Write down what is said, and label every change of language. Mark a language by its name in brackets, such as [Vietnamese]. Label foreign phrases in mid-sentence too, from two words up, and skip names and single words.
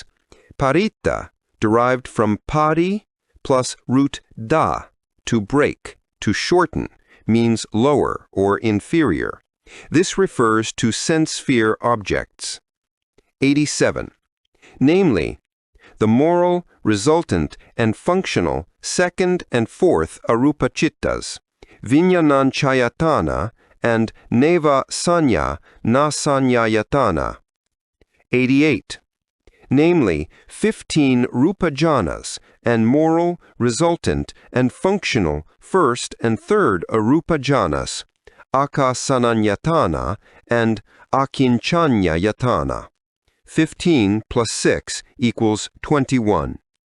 [English] Paritta, derived from pari plus root da, to break, to shorten, means lower or inferior. This refers to sense-sphere objects. 87. Namely, the moral, resultant, and functional second and fourth arupa chittas, vinyananchayatana, and [Pali] neva sanya na sanyayatana. [English] 88. Namely, 15 rupa jhanas, and moral, resultant, and functional first and third arupa jhanas, akasananyatana and akinchanyayatana. 15 plus 6 equals 21.